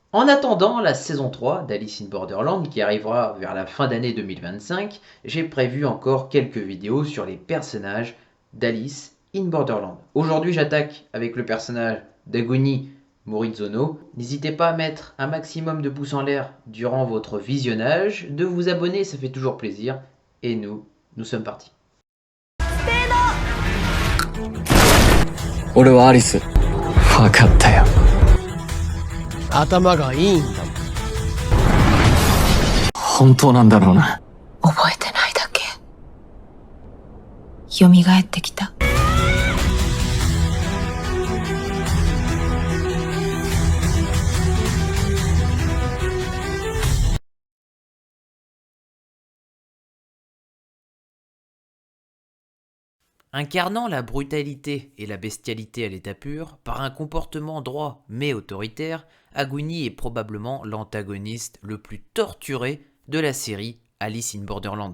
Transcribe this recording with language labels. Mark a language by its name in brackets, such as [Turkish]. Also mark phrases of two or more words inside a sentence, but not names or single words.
[French] En attendant la saison 3 d'Alice in Borderland qui arrivera vers la fin d'année 2025, j'ai prévu encore quelques vidéos sur les personnages d'Alice in Borderland. Aujourd'hui j'attaque avec le personnage d'Aguni Morizono. N'hésitez pas à mettre un maximum de pouces en l'air durant votre visionnage, de vous abonner, ça fait toujours plaisir. Et nous sommes partis. [Japanese] 俺はアリス。分かったよ。頭がいいんだ。本当なんだろうな。覚えてないだけ。蘇ってきた。 [French] Incarnant la brutalité et la bestialité à l'état pur, par un comportement droit mais autoritaire, Aguni est probablement l'antagoniste le plus torturé de la série Alice in Borderland.